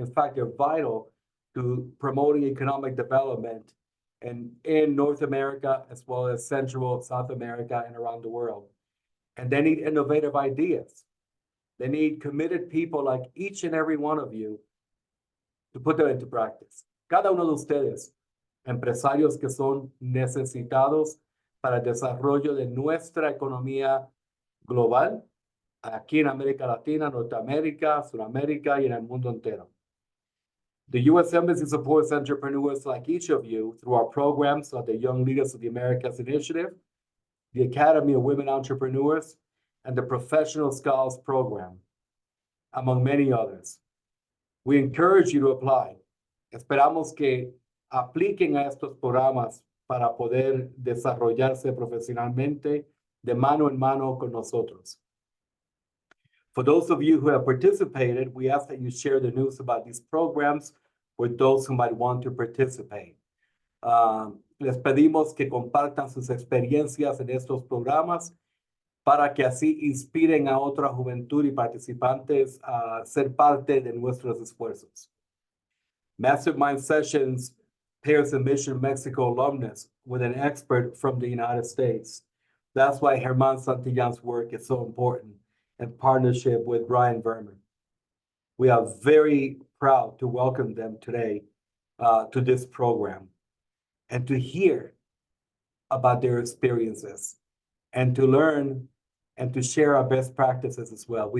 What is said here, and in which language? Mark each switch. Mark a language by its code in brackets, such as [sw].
[en] In fact, they're vital to promoting economic development in North America, as well as Central, South America, and around the world. And they need innovative ideas. They need committed people like each and every one of you to put them into practice. [es] Cada uno de ustedes, empresarios que son necesitados para el desarrollo de nuestra economía global, aquí en América Latina, Norteamérica, Sudamérica y en el mundo entero. [en] The U.S. Embassy supports entrepreneurs like each of you through our programs like the Young Leaders of the Americas Initiative, the Academy of Women Entrepreneurs, and the Professional Scholars Program, among many others. We encourage you to apply. [es] Esperamos que apliquen a estos programas para poder desarrollarse profesionalmente de mano en mano con nosotros. [en] For those of you who have participated, we ask that you share the news about these programs with those who might want to participate. [es] Les pedimos que compartan sus experiencias en estos programas para que así inspiren a otra juventud y participantes a ser parte de nuestros esfuerzos. [en] Mastermind Sessions pairs a Mission Mexico alumnus with an expert from the United States. That's why Germán Santillán's work is so important in partnership with Brian Woerner. We are very proud to welcome them today to this program and to hear about their experiences and to learn and to share our best practices as well.